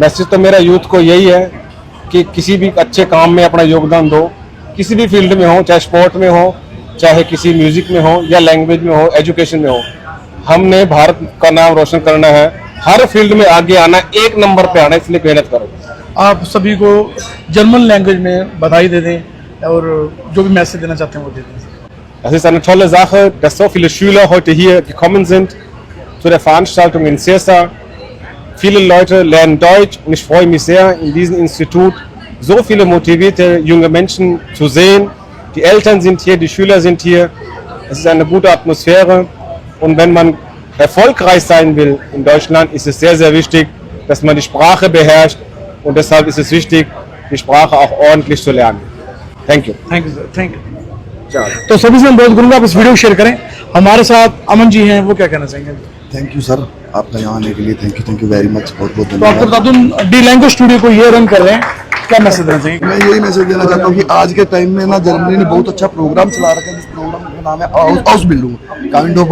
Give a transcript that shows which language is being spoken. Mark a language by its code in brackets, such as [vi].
[hi] Message तो मेरा youth को यही है कि किसी भी अच्छे काम में अपना योगदान दो, किसी भी फील्ड में हो, चाहे स्पोर्ट में हो, चाहे किसी म्यूजिक में हो, या लैंग्वेज में हो, एजुकेशन में हो। हमने भारत का नाम रोशन करना है, हर फील्ड में आगे आना, एक नंबर पे आना, इसलिए मेहनत करो। आप सभी को जर्मन लैंग्वेज में बधाई दे दें, और जो भी मैसेज देना चाहते हैं वो दे दें। [de] Das ist eine tolle Sache, dass so viele Schüler heute hier gekommen sind zu der Veranstaltung in Sirsa. Viele Leute lernen Deutsch, und ich freue mich sehr, in diesem Institut so viele motivierte junge Menschen zu sehen. Die Eltern sind hier, die Schüler sind hier. Es ist eine gute Atmosphäre, und wenn man erfolgreich sein will in Deutschland, ist es sehr, sehr wichtig, dass man die Sprache beherrscht, und deshalb ist es wichtig, die Sprache auch ordentlich zu lernen. [en] Thank you. Thank you sir, thank you. [hi] तो सभी से मैं बहुत करूंगा आप इस video को share करें। हमारे साथ अमन जी हैं, वो क्या कहना चाहेंगे? थैंक यू सर, आपका यहाँ आने के लिए थैंक यू वेरी मच, बहुत बहुत तो आपको बता धन्यवाद। दूं, डी लैंग्वेज स्टूडियो को ये रन कर रहे हैं, क्या मैसेज देना चाहिए? मैं यही मैसेज देना चाहता हूँ कि आज के टाइम में ना जर्मनी ने बहुत अच्छा प्रोग्राम चला रखा है, जिस प्रोग्राम का नाम है हाउस बिल्डिंग काइंड ऑफ।